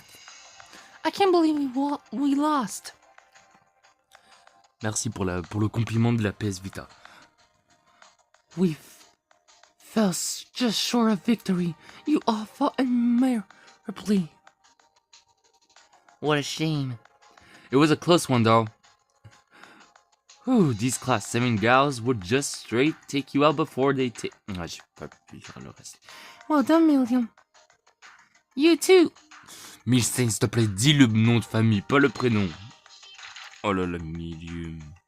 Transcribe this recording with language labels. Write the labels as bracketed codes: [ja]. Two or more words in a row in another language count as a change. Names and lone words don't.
[en] I can't believe we lost. [fr] Merci pour le compliment de la PS Vita. [en] We fell just short of victory. You all fought admirably. What a shame. It was a close one though. Ooh, these class 7 gals would just straight take you out before they take... [fr] Ah, j'ai pas pu dire le reste. [en] Well done, Milliam. You too. [fr] Milstein, s'il te plaît, dis le nom de famille, pas le prénom. Oh là là, Milium.